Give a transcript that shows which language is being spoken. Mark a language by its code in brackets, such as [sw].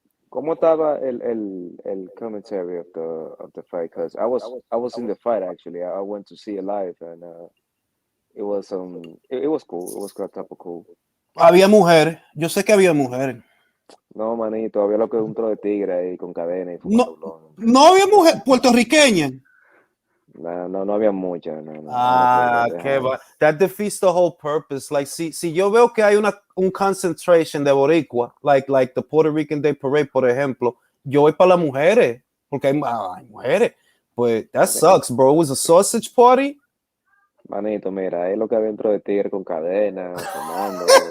[es] ¿Cómo estaba el [en] commentary of the fight? Because I was in the fight actually. I went to see it live, and it was it was cool. It was type of cool. [es] Había mujeres. Yo sé que había mujeres. No, manito, había lo que es un tro de tigre ahí con cadena y no había mujer puertorriqueña. No había muchas. No, qué va. [en] That defeats the whole purpose. [es] Like, si yo veo que hay un concentration de boricua, [en] like the Puerto Rican Day Parade, [es] por ejemplo, yo voy para las mujeres, porque hay mujeres. [en] But that sucks, bro. It was a sausage party. [es] Manito, mira, ahí lo que había dentro de tigre con cadena, tomando.